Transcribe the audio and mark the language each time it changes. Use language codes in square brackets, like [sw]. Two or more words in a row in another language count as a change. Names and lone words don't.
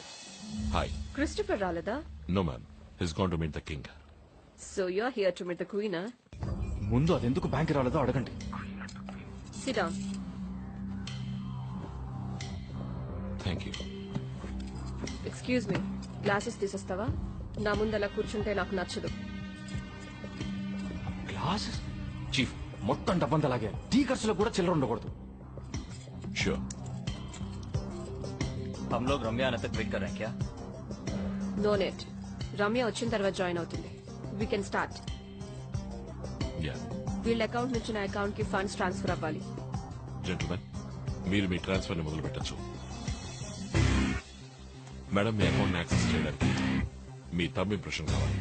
[te] హాయ్. క్రిస్టఫర్ రాలేదా? [en] No ma'am, he's gone to meet the king. So you are here to meet the queen. [te] ముందు అదెందుకు బ్యాంక్ రాలేదో అడగండి. [en] Sit down. Thank you. excuse me, [te] గ్లాసెస్ తీసేస్తావా? నా ముందు అలా కూర్చుంటే నాకు నచ్చదు. గ్లాసెస్? చీఫ్, మొత్తం డబ్బంతా అలాగే టీ ఖర్చులో కూడా చిల్లర ఉండకూడదు. [en] Sure. [hi] हम लोग रम्या आने तक वेट कर रहे हैं क्या? [en] no net. [te] రమ్య వచ్చిన తర్వాత జాయిన్ అవుతుంది. [en] We can start. Yeah. [te] వీళ్ళ అకౌంట్ నుంచి నా అకౌంట్ కి [en] funds transfer [te] అవ్వాలి. జెంటల్మెన్, మీరు మీ ట్రాన్స్ఫర్ ని మొదలు పెట్టచ్చు. మేడం, మీ [en] account access [te] చేయడానికి మీ [en] thumb impression [te] కావాలి.